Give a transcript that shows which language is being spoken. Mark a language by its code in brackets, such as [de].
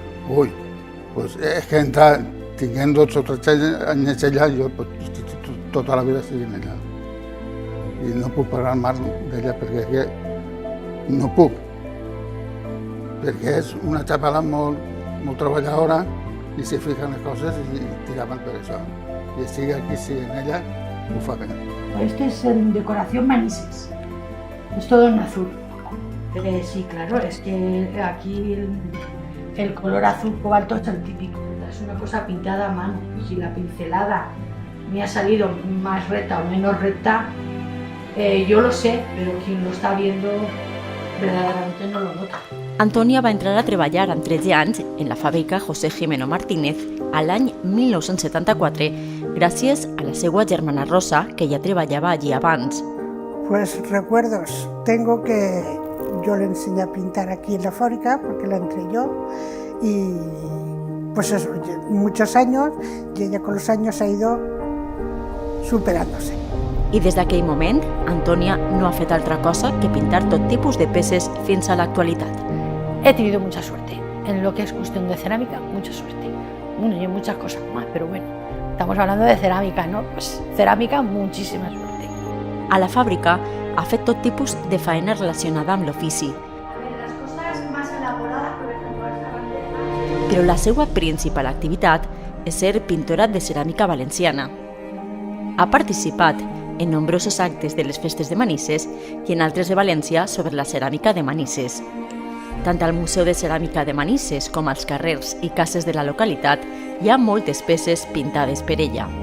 [ca] Uy, pues es que tinguent 12 o 13 anys allà, jo tota la vida estic allà. I no puc parlar mal d'ella perquè no puc. Perquè és una xavala molt treballadora i se fica en les coses i tiraven per això. I estic aquí, sí, en ella, ho fa bé. [es] Esto es en decoración Manises. Es todo en azul. Pero sí, claro, es que aquí el color azul cobalto es el típico. Es una cosa pintada a mano. Si la pincelada me ha salido más recta o menos recta, yo lo sé, pero quien lo está viendo verdaderamente no lo nota. [ca] Antònia va entrar a treballar amb 13 anys en la fàbrica José Jimeno Martínez a l'any 1974 gràcies a la seva germana Rosa, que ja treballava allí abans. [es] Pues recuerdos. Tengo que... Yo le enseñé a pintar aquí en la fábrica porque la entré yo y pues eso, muchos años y ella con los años ha ido superándose. [ca] I des d'aquell moment, Antònia no ha fet altra cosa que pintar tot tipus de peces fins a l'actualitat. [es] He tenido mucha suerte. En lo que es cuestión de cerámica, mucha suerte. Bueno, y en muchas cosas más, pero bueno, estamos hablando de cerámica, ¿no? Pues cerámica, muchísima suerte. [ca] A la fàbrica ha fet tot tipus de feina relacionada amb l'ofici. [es] Las cosas más elaboradas, por ejemplo, esta bandera. [ca] Però la seva principal activitat és ser pintora de ceràmica valenciana. Ha participat en nombrosos actes de les festes de Manises i en altres de València sobre la ceràmica de Manises. Tant al Museu de Ceràmica de Manises com als carrers i cases de la localitat hi ha moltes peces pintades per ella.